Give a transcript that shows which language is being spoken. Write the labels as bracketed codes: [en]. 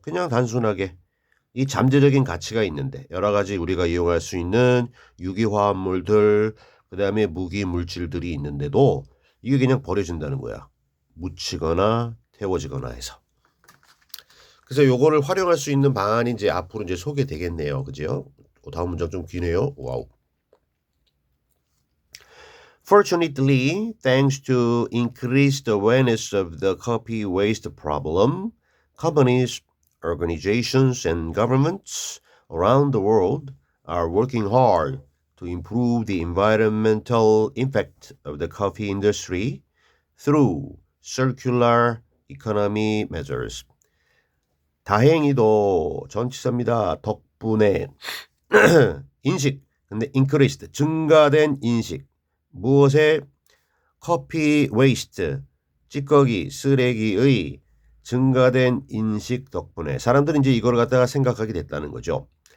[ko] 그냥 단순하게 이 잠재적인 가치가 있는데 여러 가지 우리가 이용할 수 있는 유기화합물들 그 다음에 무기 물질들이 있는데도 이게 그냥 버려진다는 거야. 묻히거나 태워지거나 해서. 그래서 요거를 활용할 수 있는 방안이 이제 앞으로 이제 소개되겠네요. 그죠? 다음 문장 좀 기네요. 와우. [en] Fortunately, thanks to increased awareness of the coffee waste problem, companies, organizations, and governments around the world are working hard to improve the environmental impact of the coffee industry through circular economy measures. [ko] 다행히도 전치사입니다. 덕분에 인식, 근데 increased, 증가된 인식. 무엇에? 커피 웨이스트, 찌꺼기, 쓰레기의 증가된 인식 덕분에 사람들이 이제 이걸 갖다가 생각하게 됐다는 거죠.